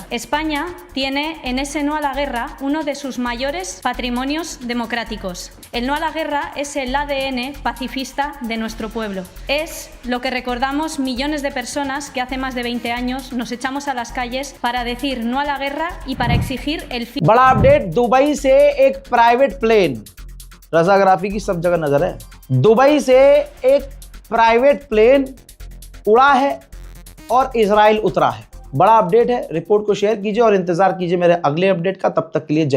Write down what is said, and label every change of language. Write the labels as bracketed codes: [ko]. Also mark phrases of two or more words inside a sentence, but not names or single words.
[es] España tiene en ese no a la guerra uno de sus mayores patrimonios democráticos. El no a la guerra es el ADN pacifista de nuestro pueblo. Es lo que recordamos millones de personas que hace más de 20 años nos echamos a las calles para decir no a la guerra y para exigir el fin. [hi] बड़ा अपडेट, दुबई से एक प्राइवेट प्लेन, रज़ाग्राफी की सब जगह नजर है, दुबई से एक प्राइवेट प्लेन उड़ा है और इजराइल उतरा है। बड़ा अपडेट है, रिपोर्ट को शेयर कीजिए और इंतजार कीजिए मेरे अगले अपडेट का। तब तक के लिए जय हिंद।